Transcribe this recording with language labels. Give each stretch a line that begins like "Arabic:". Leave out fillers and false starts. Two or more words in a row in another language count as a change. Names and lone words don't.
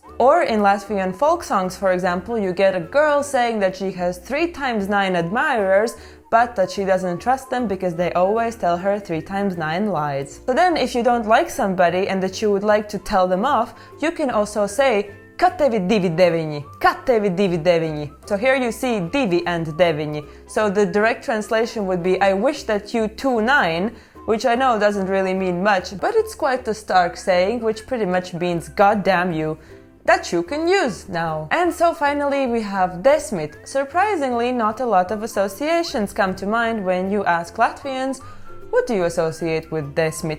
English: Or in Latvian folk songs, for example, you get a girl saying that she has 3 times 9 admirers, but that she doesn't trust them because they always tell her 3 times 9 lies. So then, if you don't like somebody and that you would like to tell them off, you can also say
Latvian: Ka tevi divi deviņi. Ka tevi divi deviņi.
English: So here you see divi and deviņi. So the direct translation would be I wish that you 2-9, which I know doesn't really mean much, but it's quite a stark saying, which pretty much means God damn you, that you can use now. And so finally we have Desmit. Surprisingly, not a lot of associations come to mind when you ask Latvians, what do you associate with Desmit?